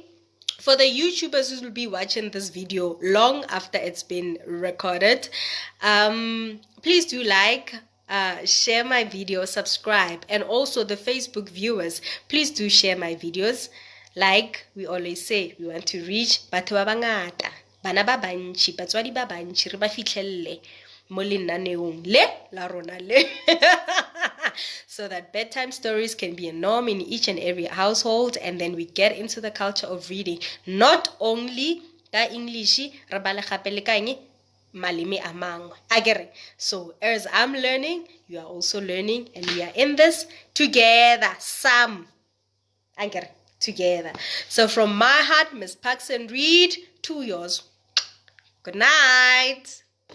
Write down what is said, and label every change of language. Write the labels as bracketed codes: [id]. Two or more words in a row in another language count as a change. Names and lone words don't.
[en] For the YouTubers who will be watching this video long after it's been recorded, please do share my video, subscribe, and also the Facebook viewers, please do share my videos. Like we always say, we want to reach [nso] batho ba bangata, bana ba bantši, batswadi ba bantši, re ba fihlelle mo lenaneong le la rona le. [en] So that bedtime stories can be a norm in each and every household, and then we get into the culture of reading, not only ka English, [nso] re bale gape le ka eng? maleme a mangwe. Akere? [en] So as I'm learning, you are also learning, and we are in this together. Akere? Together. So from my heart, Miss Parksandread, to yours. Good night.